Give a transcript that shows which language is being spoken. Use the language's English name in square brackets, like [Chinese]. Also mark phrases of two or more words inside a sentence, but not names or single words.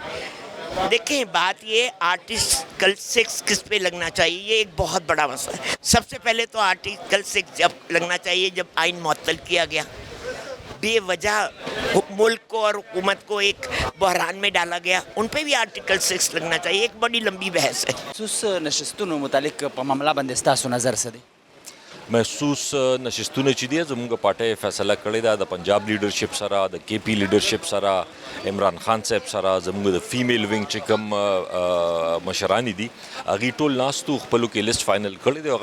[Urdu] دیکھیں، بات یہ آرٹیکل 6 کس پہ لگنا چاہیے، یہ ایک بہت بڑا مسئلہ ہے. سب سے پہلے تو آرٹیکل 6 جب لگنا چاہیے جب آئین معطل کیا گیا، بے وجہ ملک کو اور حکومت کو ایک بحران میں ڈالا گیا، ان پہ بھی آرٹیکل 6 لگنا چاہیے. ایک بڑی لمبی بحث ہے. [Pashto] محسوس نشستونو متعلق په معامله باندې ستاسو نظر څه دی؟ محسوس نشستونه چې دي زموږ پارټۍ فیصله کړې ده د پنجاب لیډرشپ سره، د کے پی لیډرشپ سره، عمران خان صاحب سره، زموږ د فیمیل ونګ چې کوم مشران دي هغوی ټول ناستو خپلو کې لیست فائنل کړی دی.